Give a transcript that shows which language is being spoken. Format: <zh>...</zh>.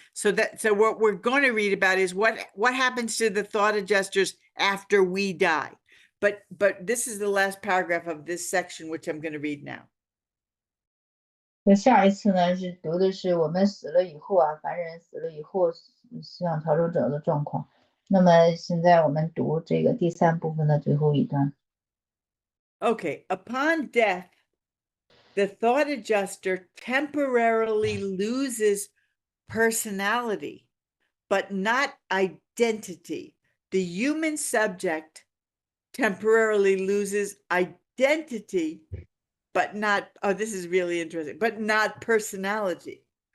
<en>So what we're going to read about is what happens to the thought adjusters after we die. But this is the last paragraph of this section, which I'm going to read now.</en> <zh>下一次呢是读的是我们死了以后凡人死了以后思想逃走者的状况。那么现在我们读这个第3部分的最后一段。</zh> <en>Okay, upon death, the thought adjuster temporarily loses personality, but not identity. The human subject temporarily loses identity, but not, this is really interesting, but not personality.</en>